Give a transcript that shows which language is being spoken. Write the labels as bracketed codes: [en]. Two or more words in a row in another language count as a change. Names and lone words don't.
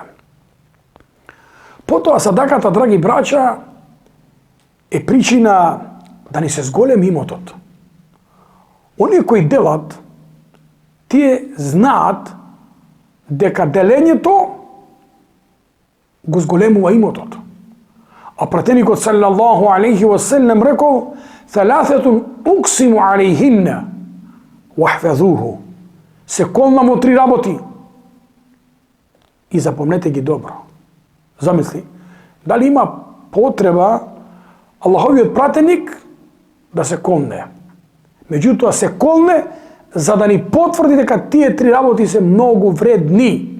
[mk] Потоа садаката, драги браќа, е причина да ни се зголеми имотот. Оние кои делат, тие знаат дека делењето го зголемува имотот. А пратеникот [ar] صلى الله عليه وسلم [mk] рекол: [ar] ثلاثة أقسم عليهن واحفظوه. [mk] Се колнам од 3 работи и запомнете ги добро. Замисли, дали има потреба Аллаховиот пратеник да се колне? Меѓутоа се колне за да ни потврди дека тие 3 работи се многу вредни.